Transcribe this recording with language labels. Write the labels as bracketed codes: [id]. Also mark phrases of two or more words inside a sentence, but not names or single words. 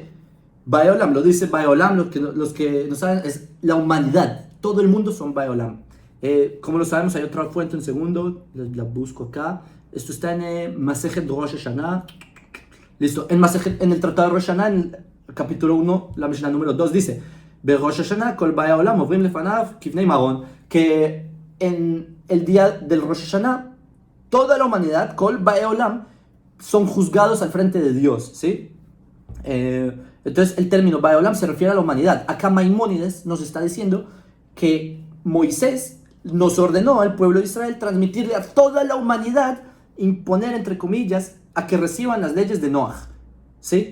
[he] באי עולם, [es] lo dice [he] באי עולם, [es] los que no saben, es la humanidad, todo el mundo son [he] באי עולם. [es] Como lo sabemos, hay otra fuente, un segundo, la busco acá, esto está en Masejet Rosh Hashanah. Listo, en el Tratado de Rosh Hashanah, en el capítulo 1, la Mishnah número 2, dice, [he] ראש השנה, כל באי עולם, עוברים לפניו, כבני מרון, [es] que en el día del Rosh Hashanah, toda la humanidad, [he] כל באי עולם, [es] son juzgados al frente de Dios, ¿sí? Entonces, el término [he] באי עולם [es] se refiere a la humanidad. Acá Maimónides nos está diciendo que Moisés nos ordenó al pueblo de Israel transmitirle a toda la humanidad, imponer, entre comillas, a que reciban las leyes de Noach, ¿sí?